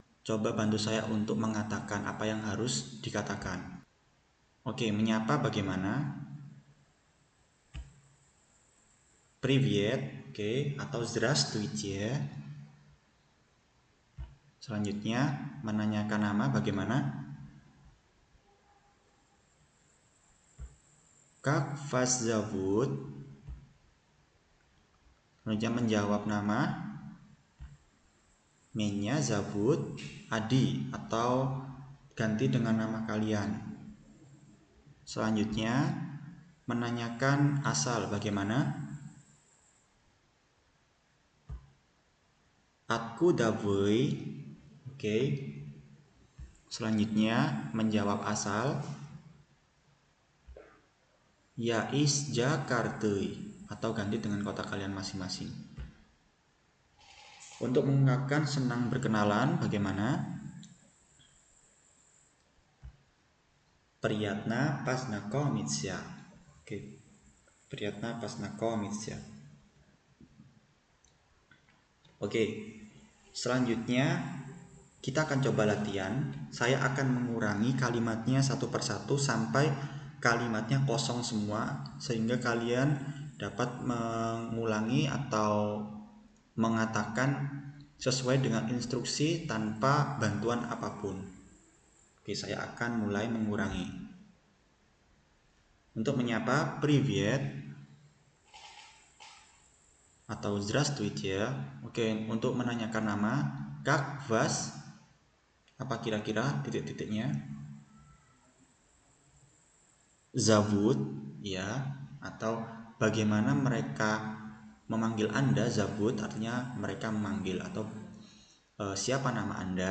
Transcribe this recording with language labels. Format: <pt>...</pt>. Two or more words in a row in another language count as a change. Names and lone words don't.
<id>Coba bantu saya untuk mengatakan apa yang harus dikatakan. Oke, menyapa bagaimana? Привет, oke, atau здравствуйте. Selanjutnya, menanyakan nama bagaimana?</id> <ru>Как вас зовут?</ru> <id>Selanjutnya menjawab nama.</id> <ru>Меня зовут</ru> <id>Adi atau ganti dengan nama kalian. Selanjutnya, menanyakan asal bagaimana?</id> <ru>Откуда вы?</ru> <id>Oke. Selanjutnya, menjawab asal.</id> <ru>Я из</ru> <id>Jakarta atau ganti dengan kota kalian masing-masing. Untuk mengungkapkan senang berkenalan bagaimana?</id> <ru>Приятно познакомиться.</ru> <id>Oke.</id> <ru>Приятно познакомиться.</ru> <id>Oke. Selanjutnya kita akan coba latihan. Saya akan mengurangi kalimatnya satu persatu sampai kalimatnya kosong semua sehingga kalian dapat mengulangi atau mengatakan sesuai dengan instruksi tanpa bantuan apapun. Oke, saya akan mulai mengurangi. Untuk menyapa, привет atau здравствуйте. Oke, untuk menanyakan nama,</id> <ru>как вас,</ru> <id>apa kira-kira titik-titiknya? Zovут, ya, atau bagaimana mereka memanggil Anda? Zovут artinya mereka memanggil atau siapa nama Anda.</id>